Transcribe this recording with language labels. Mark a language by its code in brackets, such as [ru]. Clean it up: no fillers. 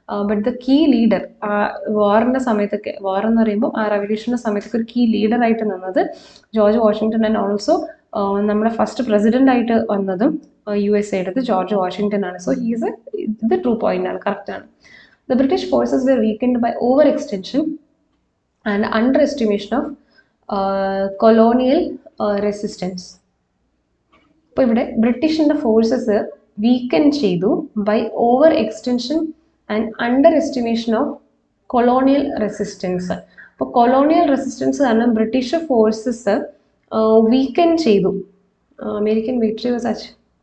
[ml] But the key leader ആ വാറിൻ്റെ സമയത്തൊക്കെ, വാർ എന്ന് പറയുമ്പോൾ ആ റവല്യൂഷൻ്റെ സമയത്തൊക്കെ ഒരു കീ ലീഡറായിട്ട് നിന്നത് ജോർജ് വാഷിംഗ്ടൺ. ആൻഡ് ഓൾസോ നമ്മുടെ ഫസ്റ്റ് പ്രസിഡന്റ് ആയിട്ട് വന്നതും USA എടുത്ത് ജോർജ് വാഷിംഗ്ടൺ ആണ്. സോ ഹീസ് ഇത് ട്രൂ പോയിന്റ് ആണ്, കറക്റ്റ് ആണ്. [en] The British forces were weakened by overextension and underestimation of colonial resistance. [ml] അപ്പോൾ ഇവിടെ ബ്രിട്ടീഷിൻ്റെ [en] Forces weaken ചെയ്തു by over extension and under estimation of colonial resistance. [ml] അപ്പോൾ കൊളോണിയൽ റെസിസ്റ്റൻസ് കാരണം British forces വീക്കൻ ചെയ്തു. [en] American victory was achieved.